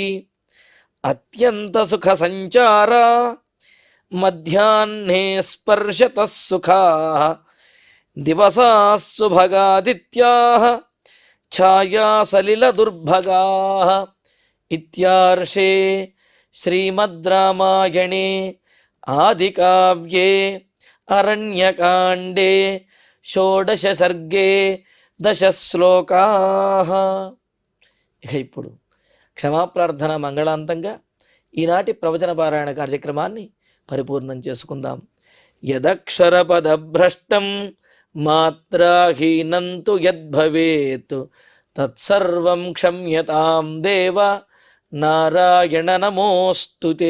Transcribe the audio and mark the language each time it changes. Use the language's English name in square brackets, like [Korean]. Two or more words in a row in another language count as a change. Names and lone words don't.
[Sanskrit] अत्यन्तसुखसञ्चारा मध्याह्ने स्पर्शतः सुखाः दिवसाः सुभगादित्याः छायासलिलदुर्भगाः इत्यार्षे श्रीमद् रामायणे आदिकाव्ये अरण्यकाण्डे షోడశ సర్గే 10 శ్లోకాః. [Telugu] ఇక ఇప్పుడు క్షమాప్రార్థన మంగళాంతంగా ఈనాటి ప్రవచన పారాయణ కార్యక్రమాన్ని పరిపూర్ణం చేసుకుందాం. [Sanskrit] యదక్షరపదభ్రష్టం మాత్రాహీనం తు యద్భవేత్ తత్సర్వం క్షమ్యతాం దేవ నారాయణ నమోస్తుతే.